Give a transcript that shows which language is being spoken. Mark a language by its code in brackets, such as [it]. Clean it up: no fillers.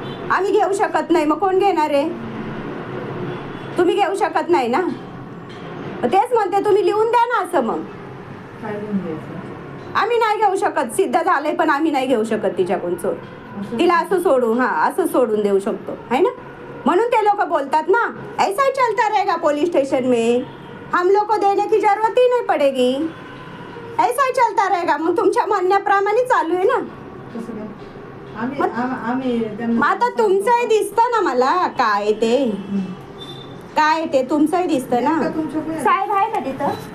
[mr] आम्ही घेऊ शकत नाही, मग कोण घेणार आहे? तुम्ही घेऊ शकत नाही ना. मग तेच म्हणते तुम्ही लिहून द्या ना असं. मग काय लिहून द्यायचं? आम्ही नाही घेऊ शकत, सिद्ध झालंय पण आम्ही नाही घेऊ शकत तिच्याकडून चोर. तिला असं सोडू, हा असं सोडून देऊ शकतो [hi] है ना. [mr] म्हणून ते लोक बोलतात ना [hi] ऐसा ही चलता रहेगा पुलिस स्टेशन में, हम लोग को देने की जरूरत ही नहीं पड़ेगी, ऐसा ही चलता रहेगा. [mr] मग तुमच्या म्हणण्याप्रमाणे चालू आहे ना. कसं काय? आम्ही त्यांना- मग आता तुमचंही दिसतं ना मला काय ते, काय ते तुमचंही दिसतं ना. नेमकं तुमच्याकडे- साहेब आहे का तिथं?